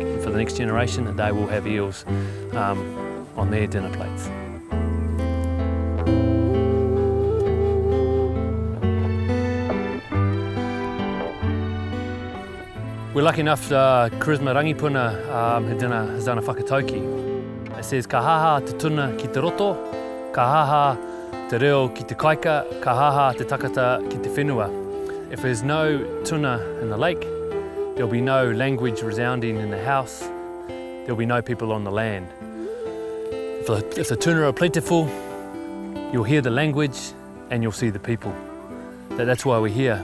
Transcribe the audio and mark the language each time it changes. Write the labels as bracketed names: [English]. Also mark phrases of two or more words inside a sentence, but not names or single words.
[English] And for the next generation, that they will have eels on their dinner plates. We're lucky enough, Charisma Rangipuna has done a whakatauki. It says, [Māori] ka haha te tuna ki te roto, ka haha te reo ki te kaika, ka haha te takata ki te whenua. [English] If there's no tuna in the lake, there'll be no language resounding in the house, there'll be no people on the land. If the tuna are plentiful, you'll hear the language and you'll see the people. That's why we're here.